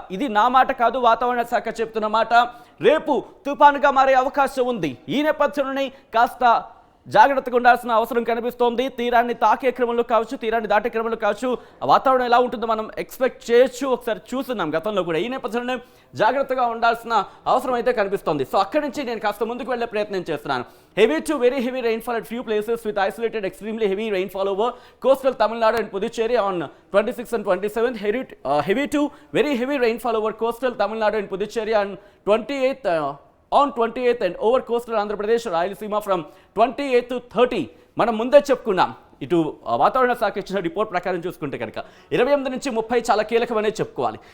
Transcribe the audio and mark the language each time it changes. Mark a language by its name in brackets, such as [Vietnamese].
[Telugu] ఇది నా మాట కాదు, వాతావరణ శాఖ చెప్తున్న మాట. రేపు తుపానుగా మారే అవకాశం ఉంది. ఈ నేపథ్యంలోనే కాస్త జాగ్రత్తగా ఉండాల్సిన అవసరం కనిపిస్తోంది. తీరాన్ని తాకే క్రమంలో కావచ్చు, తీరాన్ని దాటే క్రమంలో కావచ్చు, వాతావరణం ఎలా ఉంటుందో మనం ఎక్స్పెక్ట్ చేయొచ్చు. ఒకసారి చూస్తున్నాం గతంలో కూడా. ఈ నేపథ్యంలో జాగ్రత్తగా ఉండాల్సిన అవసరం అయితే కనిపిస్తోంది. సో అక్కడి నుంచి నేను కాస్త ముందుకు వెళ్ళే ప్రయత్నం చేస్తున్నాను. [English] Heavy to very heavy rainfall at few places with isolated extremely heavy rainfall over coastal Tamil Nadu and Puducherry on 26th and 27th. Heavy to very heavy rainfall over coastal Tamil Nadu and Puducherry on 28th. On 28th and over coastal Andhra Pradesh, Rayalaseema from 28th to 30. [Telugu] మనం ముందే చెప్పుకున్నాం. ఇటు వాతావరణ శాఖ ఇచ్చిన report ప్రకారం చూసుకుంటే కనుక 28 నుంచి 30 చాలా కీలకమనే చెప్పుకోవాలి.